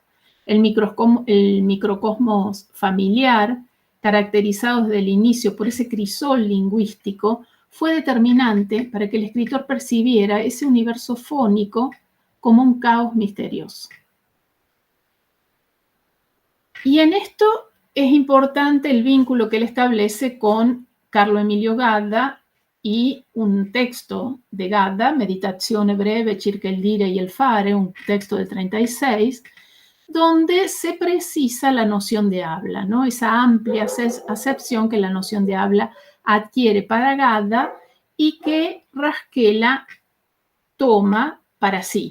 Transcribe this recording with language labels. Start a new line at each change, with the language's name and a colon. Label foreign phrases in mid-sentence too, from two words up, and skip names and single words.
Spanish: El microcosmos familiar, caracterizado desde el inicio por ese crisol lingüístico, fue determinante para que el escritor percibiera ese universo fónico como un caos misterioso. Y en esto es importante el vínculo que él establece con Carlo Emilio Gadda y un texto de Gadda, Meditazione breve circa il dire y el fare, un texto del 36, donde se precisa la noción de habla, ¿no? Esa amplia acepción que la noción de habla adquiere para Gadda y que Rasquela toma para sí.